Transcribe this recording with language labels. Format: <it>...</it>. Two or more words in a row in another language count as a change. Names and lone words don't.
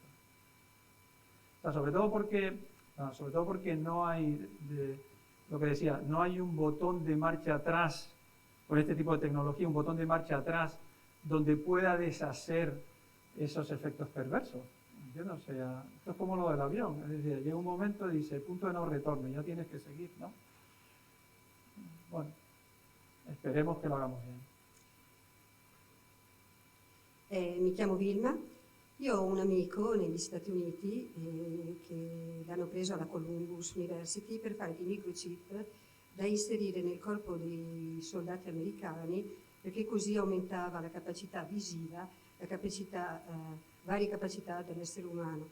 <es>O sea, sobre todo porque no hay, lo que decía, no hay un botón de marcha atrás con este tipo de tecnología, un botón de marcha atrás donde pueda deshacer esos efectos perversos. ¿Entiendes? O sea, esto es como lo del avión. Es decir, llega un momento y dice, punto de no retorno, ya tienes que seguir, ¿no? Bueno, esperemos che lo hagamos bene.</es> <it>Mi chiamo Vilma, io ho un amico negli Stati Uniti che l'hanno preso alla Columbus University per fare dei microchip da inserire nel corpo dei soldati americani, perché così aumentava la capacità visiva, la capacità, varie capacità dell'essere umano.</it>